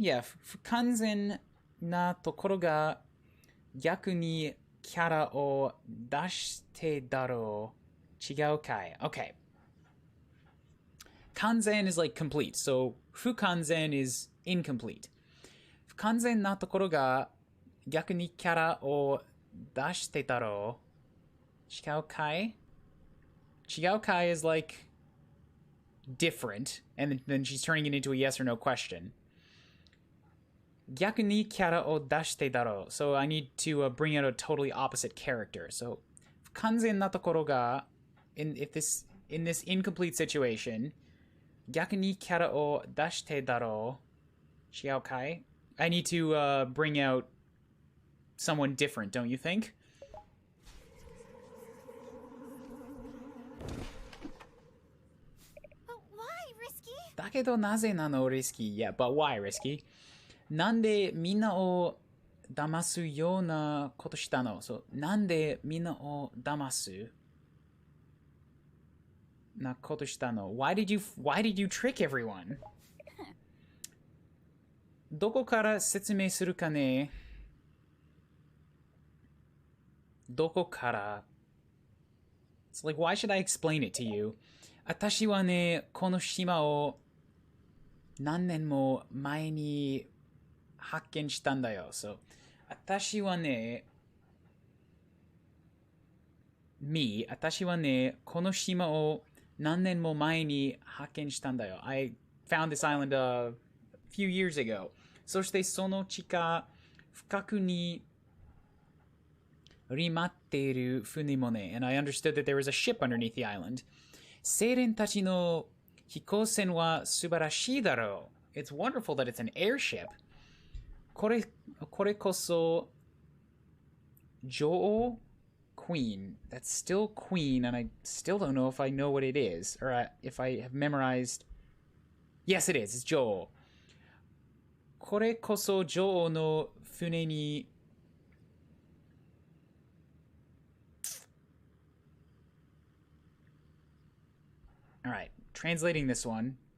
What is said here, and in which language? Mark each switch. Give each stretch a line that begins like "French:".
Japanese: Yeah, 不完全なところが逆にキャラを出してだろう。違うかい?Okay.
English: Kanzen is like complete, so 不完全 is incomplete.
Japanese: 不完全なところが逆にキャラを出してだろう。違うかい? 違うかい
English: is like different, and then she's turning it into a yes or no question.
Japanese: 逆にキャラを出してだろう.
English: So I need to bring out a totally opposite character.
Japanese: So 不完全なところが
English: in this incomplete situation,
Japanese: 逆にキャラを出してだろう。違うかい?
English: I need to bring out someone different, don't you think? But why, Risky?
Japanese: だけどなぜなの risky?
English: Yeah, but why risky?
Japanese: なんでみんなを騙すようなことしたの? So, なんでみんなを騙すなことしたの?
English: Why did you trick everyone?
Japanese: どこから説明するかね? どこから?
English: It's like, why should I explain it to you?
Japanese: 私はね、この島を何年も前に発見したんだよ。 So, 私はね、私はね、この島を何年も前に発見したんだよ。
English: I found this island a few years ago.
Japanese: そしてその地下深くに埋まっている船もね。
English: And I understood that there was a ship underneath the island.
Japanese: セイレンたちの飛行船は素晴らしいだろう。
English: It's wonderful that it's an airship.
Japanese: これこそ女王 Queen.
English: That's still Queen, and I still don't know if I know what it is, or if I have memorized. Yes, it is. It's 女王。
Japanese: これこそ女王の船に
English: All right, translating this one.